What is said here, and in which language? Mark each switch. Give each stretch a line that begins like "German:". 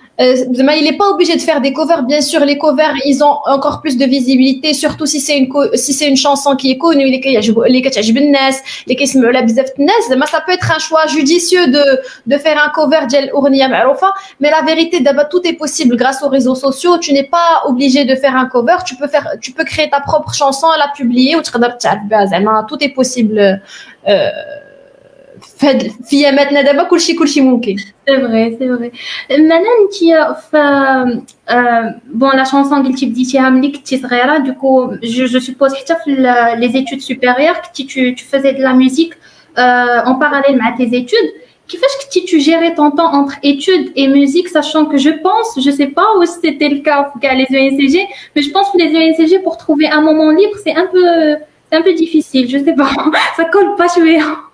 French: Il n'est pas obligé de faire des covers. Bien sûr, les covers, ils ont encore plus de visibilité, surtout si c'est une chanson qui est connue, ça peut être un choix judicieux de faire un cover
Arabic: ديال أغنية معروفة.
French: Mais la vérité, d'abord, tout est possible grâce aux réseaux sociaux. Tu n'es pas obligé de faire un cover. Tu peux créer ta propre chanson, la publier ou tout est possible.
Arabic: فيا ماتنا دابا كلشي ممكن.
French: C'est vrai. Maintenant, bon, la chanson
Arabic: قلتي بديتيها ملي كنتي صغيرة,
French: du coup, je suppose
Arabic: حتى في
French: les études supérieures que tu faisais de la musique en parallèle مع tes études. Kifach que tu gérais ton temps entre études et musique, sachant que je sais pas où c'était le cas pour les ENCG, mais je pense que les ENCG pour trouver un moment libre, c'est un peu difficile, je sais pas, ça colle pas chouïa.